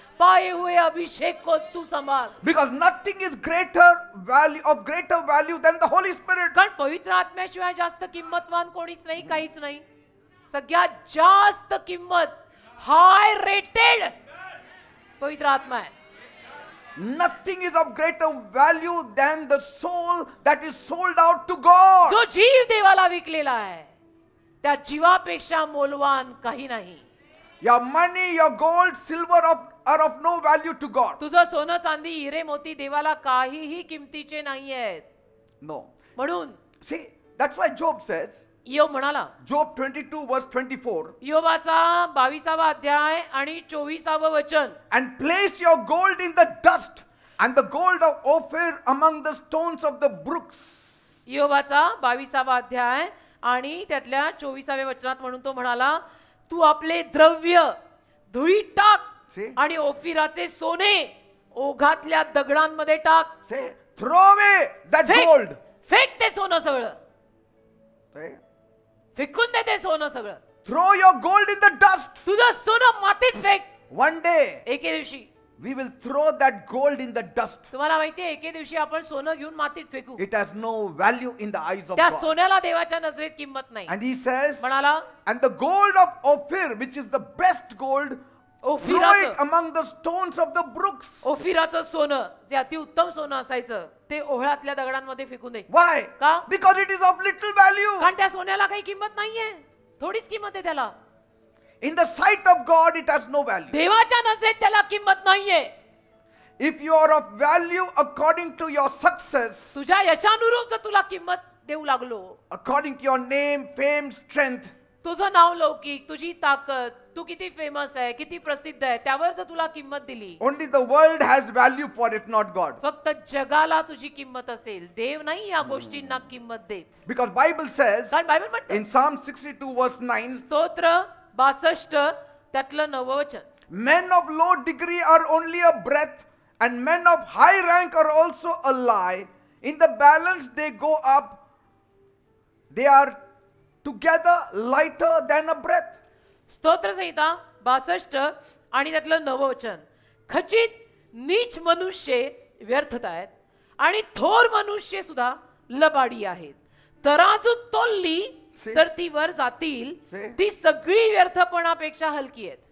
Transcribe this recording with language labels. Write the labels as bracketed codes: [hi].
[mr] पाए हुए अभिषेक को तू संभाल. [en] Because nothing is greater value than the Holy Spirit. [mr] कारण पवित्र आत्म्याशिवाय जास्त किंमतवान कोणीच नाही, काहीच नाही. सगळ्यात जास्त किंमत हाय रेटेड पवित्र आत्मा आहे. [en] Nothing is of greater value than the soul that is sold out to God. [mr] जो जीव देवाला विकलेला आहे त्या जीवापेक्षा मोलवान काही नाही. [en] Your money, your gold, silver are of no value to God. [mr] तुझं सोनं चांदी हिरे मोती देवाला काहीही किमतीचे नाही आहेत. [en] No. [mr] म्हणून [en] See, that's why Job says, [mr] योब म्हणाला, [en] Job 22 verse 24, [mr] योबाचा 22वा अध्याय आणि 24व वचन. [en] and place your gold in the dust and the gold of Ophir among the stones of the brooks. [mr] योबाचा 22वा अध्याय आणि त्यातल्या 24व्या वचनात म्हणून तो म्हणाला तू आपले द्रव्य धुळीत टाक [en] See? [mr] आणि ओफिराचे सोने ओघातल्या दगडांमध्ये टाक. [en] Say, throw away that gold. [mr] Fake ते सोनं सगळं. [en] Say, [mr] फेकून दे ते सोनं सगळं. [en] throw your gold in the dust. [mr] तुझं सोनं मातीत फेक. [en] One day [mr] एके दिवशी [en] we will throw that gold in the dust. [mr] तुम्हाला माहितीये एके दिवशी आपण सोनं घेऊन मातीत फेकू. [en] It has no value in the eyes of [mr] त्या [en] God. [mr] सोन्याला देवाच्या नजरेत किंमत नाही. [en] And he says, [mr] म्हणाला [en] and the gold of Ophir, which is the best gold, throw it [mr] ओफिराचं [en] among the stones of the brooks. [mr] ओफिराचं सोनं जे अतिउत्तम सोनं असायचं ते ओहळातल्या दगडांमध्ये फेकून दे. [en] Why? [mr] का? [en] Because it is of little value. [mr] कारण त्या सोन्याला काही किंमत नाहीये. थोडीच किंमत आहे त्याला. [en] In the sight of God, it has no value. [mr] देवाच्या नजरेत त्याला किंमत नाहीये. [en] If you are of value according to your success, [mr] तुझ्या यशानुरूप जर तुला किंमत देऊ लागलो, [en] according to your name, fame, strength, [mr] तुझं नाव लौकिक, तुझी ताकद, तू किती फेमस आहे, किती प्रसिद्ध आहे, त्यावर जर तुला किंमत दिली, [en] only the world has value for it, not God. [mr] फक्त जगाला तुझी किंमत असेल, देव नाही या गोष्टींना किंमत देत. [en] Because Bible says [mr] कारण बायबल म्हणते [en] in Psalm 62 verse 9, [mr] स्तोत्र 62 त्यातलं 9 वचन. [en] men of low degree are only a breath, and men of high rank are also a lie. In the balance they go up, they are together lighter than a breath. [mr] स्तोत्र संहिता 62 आणि त्यातलं 9 वचन. खचित नीच मनुष्य व्यर्थता आहेत आणि थोर मनुष्य सुद्धा लबाडी आहेत. तराजू तोलली [en] See? [mr] तर ती वर जातील. [en] See? [mr] ती सगळी व्यर्थपणापेक्षा हलकी आहेत.